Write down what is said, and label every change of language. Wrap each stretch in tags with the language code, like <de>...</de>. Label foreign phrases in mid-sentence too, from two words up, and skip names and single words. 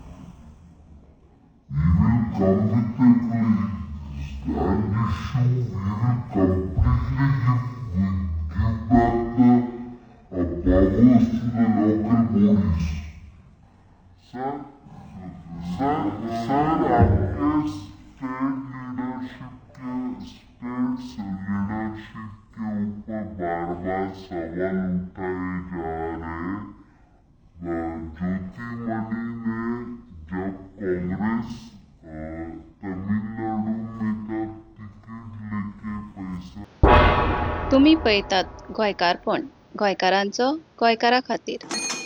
<en>We will come with a stand issue. We will completely give back the powers to the local bodies.</en> <hi>Sir, आपके</hi> <en>state leadership</en> <hi>के ऊपर बार-बार सवाल उठाए जा रहे। ज्योतिमणि ने जब कांग्रेस तमिलनाडु में का टिकट</hi> <kok>तुमी पळयतात गोंयकारपण गोंयकारांचो गोंयकारा खातीर.</kok>